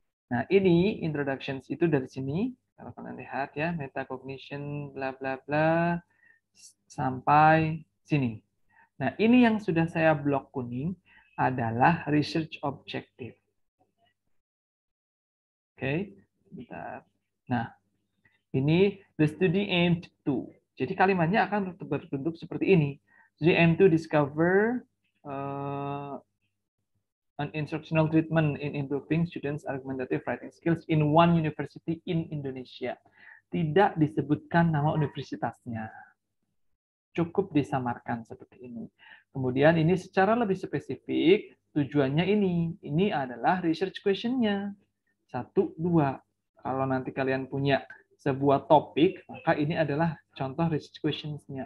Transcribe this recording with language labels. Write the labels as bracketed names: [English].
[Indonesian] Nah, ini introductions itu dari sini. Kalau kalian lihat ya, metacognition, bla bla bla, sampai sini. Nah, ini yang sudah saya blok kuning adalah research objective. Oke, bentar. Nah, ini [English] the study aimed to. [Indonesian] Jadi kalimatnya akan berbentuk seperti ini. [English] Jadi aim to discover an instructional treatment in improving students' argumentative writing skills in one university in Indonesia. [Indonesian] Tidak disebutkan nama universitasnya. Cukup disamarkan seperti ini. Kemudian ini secara lebih spesifik, tujuannya ini. Ini adalah research question-nya. 1, 2. Kalau nanti kalian punya sebuah topik, maka ini adalah contoh research questions-nya.